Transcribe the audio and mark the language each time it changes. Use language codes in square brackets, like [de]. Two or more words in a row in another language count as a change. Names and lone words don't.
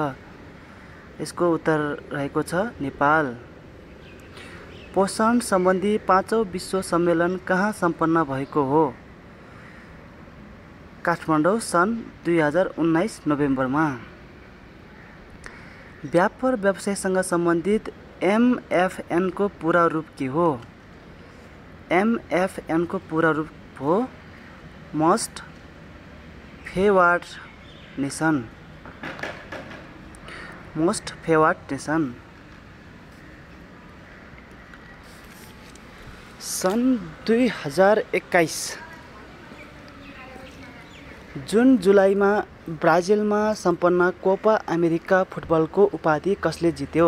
[ne] यसको उत्तर रहेको छ नेपाल। पोषण सम्बन्धी 5औं विश्व सम्मेलन कहाँ सम्पन्न भएको हो? काठमाडौँ सन् 2019 नोभेम्बरमा। व्यापार व्यवसायसँग सम्बन्धित MFN को पूरा रूप के हो? MFN को पूरा रूप हो [en] most favoured nation. most favoured nation. [ne] सन् 2021 जुन जुलाईमा ब्राजिलमा सम्पन्न कोपा अमेरिका फुटबलको उपाधि कसले जित्यो?